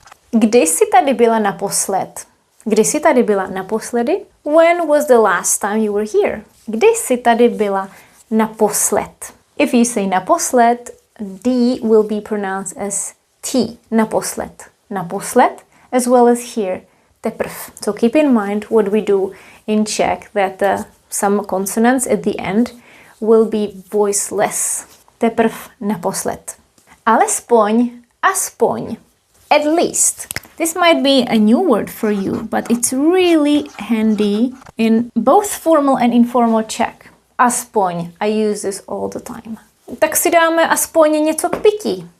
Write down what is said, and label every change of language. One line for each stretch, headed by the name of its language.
Czech: Kdy jsi tady byla naposled? Kdy jsi tady byla naposledy?
English: When was the last time you were here?
Czech: Kdy jsi tady byla naposled?
English: If you say naposled, D will be pronounced as T, naposled. Naposled, as well as here, teprv. So keep in mind what we do in Czech, that some consonants at the end will be voiceless.
Czech: Teprv, naposled. Alespoň, aspoň. At least.
English: This might be a new word for you, but it's really handy in both formal and informal Czech. Aspoň. I use this all the time.
Czech: Tak si dáme aspoň něco k pití.